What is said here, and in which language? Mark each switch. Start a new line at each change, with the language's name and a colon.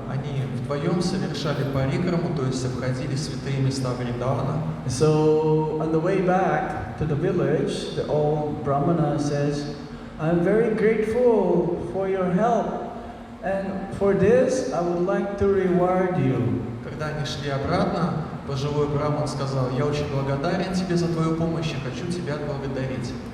Russian: Они вдвоем совершали парикраму, то есть обходили святые места Вриндавана.
English: So on the way back to the village, the old Brahmana says, "I'm very grateful for your help, and for this I would like to reward you."
Russian: Когда они шли обратно, пожилой браман сказал: «Я очень благодарен тебе за твою помощь и хочу тебя отблагодарить.